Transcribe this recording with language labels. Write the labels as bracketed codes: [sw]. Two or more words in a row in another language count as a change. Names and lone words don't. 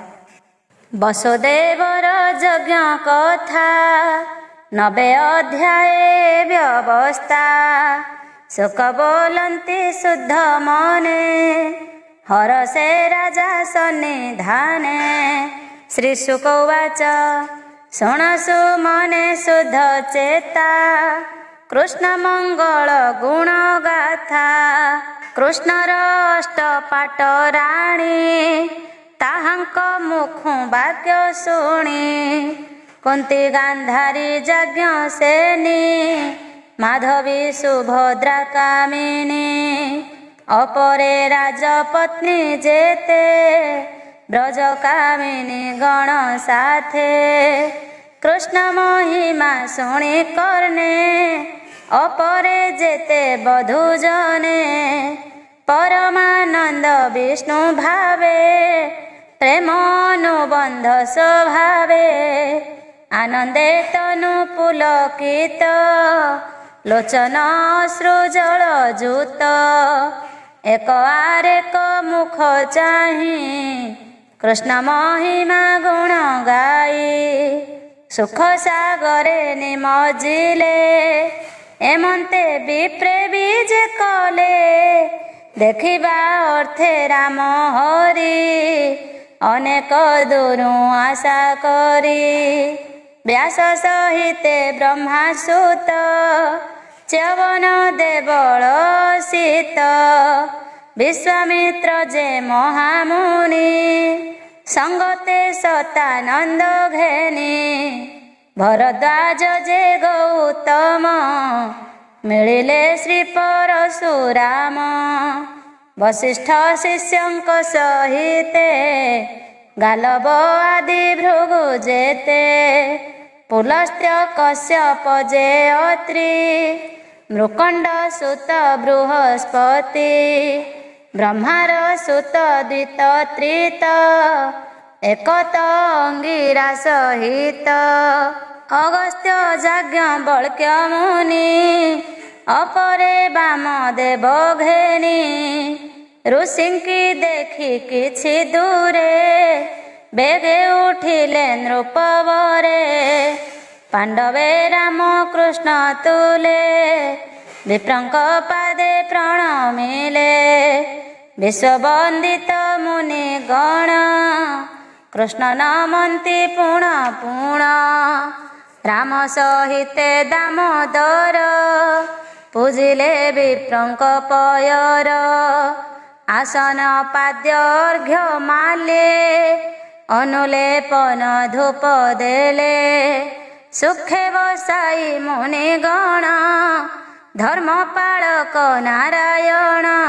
[or] ବସୁଦେବର ଯଜ୍ଞ କଥା ନବେ ଅଧ୍ୟାୟ ବ୍ୟବସ୍ଥା। ସୁଖ ବୋଲନ୍ତି ଶୁଦ୍ଧ ମନେ ହରସେ ରାଜା ସନ୍ନିଧାନେ। [sa] ଶ୍ରୀ ଶୁକ ଉବାଚ [or] ଶୃଣସୁ ମନେ ଶୁଦ୍ଧ ଚେତା କୃଷ୍ଣ ମଙ୍ଗଳ ଗୁଣ ଗାଥା। କୃଷ୍ଣର ଅଷ୍ଟପାଟ ରାଣୀ ତାହାଙ୍କ ମୁଖୁ ବାକ୍ୟ ଶୁଣି। କୁନ୍ତୀ ଗାନ୍ଧାରୀ ଯଜ୍ଞ ସେନୀ ମାଧବୀ ସୁଭଦ୍ରା କାମିନୀ। ଅପରେ ରାଜପତ୍ନୀ ଯେତେ ବ୍ରଜ କାମିନୀ ଗଣ ସାଥେ। କୃଷ୍ଣ ମହିମା ଶୁଣି କରନେ ଅପରେ ଯେତେ ବଧୂ ଜନେ। ପରମାନନ୍ଦ ବିଷ୍ଣୁ ଭାବେ ପ୍ରେମ ଅନୁବନ୍ଧ ସ୍ୱଭାବେ। ଆନନ୍ଦେ ତନୁ ପୁଲକିତ ଲୋଚନ ଅଶ୍ରୁଜଳ ଯୁତ। ଏକ ଆରେକ ମୁଖ ଚାହିଁ କୃଷ୍ଣ ମହିମା ଗୁଣ ଗାଇ। ସୁଖ ସାଗରେ ନିମଜ୍ଜିଲେ ଏମନ୍ତେ ବିପ୍ରେ ବିଜେ କଲେ। ଦେଖିବା ଅର୍ଥେ ରାମ ହରି ଅନେକ ଦୂରୁ ଆଶା କରି। ବ୍ୟାସ ସହିତେ ବ୍ରହ୍ମାସୁତ ଚ୍ୟବନ ଦେବଳ ସୀତ। ବିଶ୍ୱାମିତ୍ର ଯେ ମହାମୁନି ସଙ୍ଗତେ ଶତାନନ୍ଦ ଘେନି। ଭରଦ୍ୱାଜ ଯେ ଗୌତମ ମିଳିଲେ ଶ୍ରୀ ପରଶୁରାମ। ବଶିଷ୍ଠ ଶିଷ୍ୟଙ୍କ ସହିତେ ଗାଳବ ଆଦି ଭୃଗୁ ଯେତେ। ପୁଲସ୍ତ୍ୟ କଶ୍ୟପ ଯେ ଅତ୍ରି ମୃକଣ୍ଡ ସୁତ ବୃହସ୍ପତି। ବ୍ରହ୍ମାର ସୁତ ଦ୍ୱିତ ତ୍ରିତ ଏକତ ଅଙ୍ଗିରା ସହିତ। ଅଗସ୍ତ୍ୟ ଯାଜ୍ଞବଲ୍କ୍ୟ ମୁନି ଅପରେ ବାମଦେବ ଘେନି। ଋଷିଙ୍କି ଦେଖି କିଛି ଦୂରେ ବେଗେ ଉଠିଲେ ନୃପବରେ। ପାଣ୍ଡବେ ରାମ କୃଷ୍ଣ ତୁଲେ ବିପ୍ରଙ୍କ ପାଦେ ପ୍ରଣମିଲେ। ବିଶ୍ୱବନ୍ଦିତ ମୁନି ଗଣ କୃଷ୍ଣ ନମନ୍ତି ପୁଣ ପୁଣ। ରାମ ସହିତେ ଦାମୋଦର ପୂଜିଲେ ବିପ୍ରଙ୍କ ପୟର। ଆସନ ପାଦ୍ୟ ଅର୍ଘ୍ୟ ମାଲ୍ୟେ ଅନୁଲେପନ ଧୂପ ଦେଲେ। ସୁଖେ ବସାଇ ମୁନି ଗଣ ଧର୍ମପାଳକ ନାରାୟଣ।